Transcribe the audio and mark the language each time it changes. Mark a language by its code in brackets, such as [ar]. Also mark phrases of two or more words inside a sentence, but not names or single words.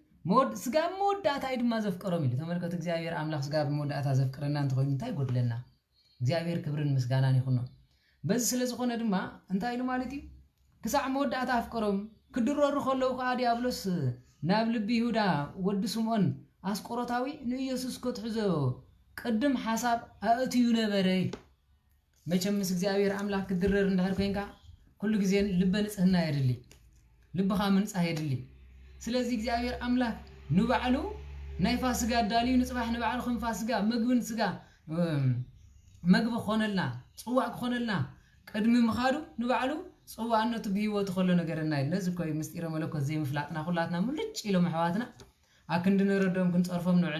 [ti] ስጋ መወዳእታ ድማ ዘፍቀሮም ኢሉ ተመልከቱ እግዚአብሔር አምላክ ስጋ መወዳእታ ዘፍቀረና እንተኮይኑ እንታይ ጎድለና እግዚአብሔር ክብርን ምስጋናን ይኹኖ በዚ ስለዝኾነ ድማ እንታይ ኢሉ ማለት እዩ ክሳዕ መወዳእታ አፍቀሮም ክድረሩ ከለው ከዓ ዲያብሎስ ናብ ልቢ ይሁዳ ወዲ ስምዖን አስቆሮታዊ ንኢየሱስ ክትሕዞ ቅድም ሓሳብ አእትዩ ነበረ መቸም ምስ እግዚአብሔር አምላክ ክድረር እንድሕር ኮይንካ ኩሉ ግዜ ልበ ንጽህና ይደሊ ልብኻ ምንጻህ ይደሊ ስለዚህ እግዚአብሔር አምላክ ንባዕሉ ናይ ፋሲጋ ዳልዩ ንጽባሕ ንባዕሉ ከም ፋሲጋ ምግብን ስጋ ምግብ ኾነልና ጽዋዕ ኾነልና ቅድሚ ምኻዱ ንባዕሉ ጽዋዕነቱ ብህይወቱ ኸሎ ነገርና ነዚ ኮይ ምስጢረ መለኮት ዘይምፍላጥና ኩላትና ሙልጭ ኢሎም ኣሕዋትና ኣክንዲ ንረዶም ክንጸርፎም ንውዕል